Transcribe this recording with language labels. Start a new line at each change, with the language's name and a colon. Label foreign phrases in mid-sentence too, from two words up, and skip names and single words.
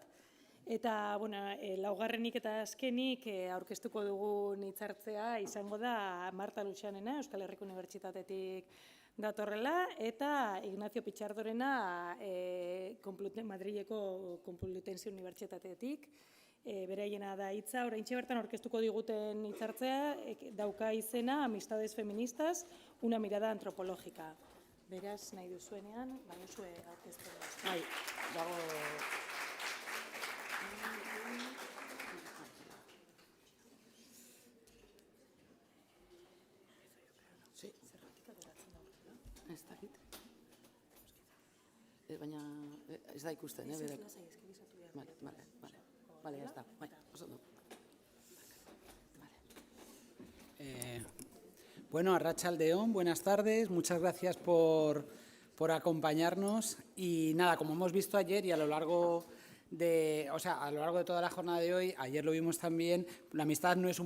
Basque: Eta laugarrenik eta azkenik aurkeztuko dugun hitzartzea izango da Marta Luxanena, Euskal Herriko Unibertsitatetik datorrela, eta Ignacio Pichardorena Madrileko Complutense Unibertsitatetik. Beraiena da hitza, oraintxe bertan aurkeztuko diguten hitzartzea, dauka izena Amistades feministas, una mirada antropológica. Beraz, nahi duzuenean, zue aurkeztera. Bai, dago... Ez dakit. Baina ez da ikusten, berek.
Spanish: Vale, ya está. Bueno, Arratsaldeon, buenas tardes, muchas gracias por acompañarnos. Y nada, como hemos visto ayer y a lo largo de toda la jornada de hoy, ayer lo vimos también, la amistad no es un